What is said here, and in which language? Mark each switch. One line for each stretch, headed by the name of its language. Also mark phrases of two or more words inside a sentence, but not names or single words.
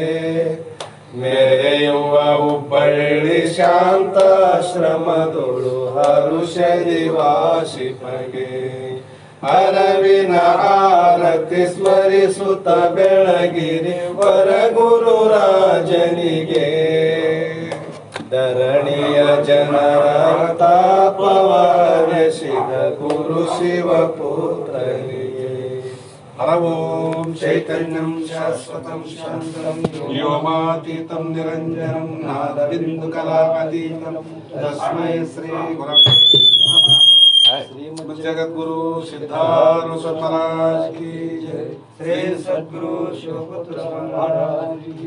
Kannada: ಮೆರೆಯುವ ಹುಬ್ಬಳ್ಳಿ ಶಾಂತಾಶ್ರಮದೊಳು ಹರುಷದಿ ವಾಸಿಪಗೆ, ಅರವಿನ ಆರತಿ ಸ್ಮರಿಸುತ್ತ ಬೆಳಗಿರಿ ವರಗುರು ರಾಜನಿಗೆ, ಧರಣಿಯ ಜನರ ತಾಪವರಸಿದ ಗುರು ಶಿವಪುತ್ರನಿಗೆ.
Sanskrit: ಹರವೋಂ ಚೈತನ್ಯಂ ಶಾಶ್ವತಂ ಶಾಂತಂ ವ್ಯೋಮಾತೀತಂ ನಿರಂಜನಂ ನಾದಬಿಂದು ಕಲಾತೀತಂ ತಸ್ಮೈ ಶ್ರೀ ಗುರವೇ ನಮಃ.
Kannada: ಶ್ರೀಮದ್ ಜಗದ್ಗುರು ಸಿದ್ಧಾರೂಢ ಮಹಾರಾಜ್ ಕಿ ಜೈ. ಶ್ರೀ ಸದ್ಗುರು ಶಿವಪುತ್ರ ಮಹಾರಾಜ್.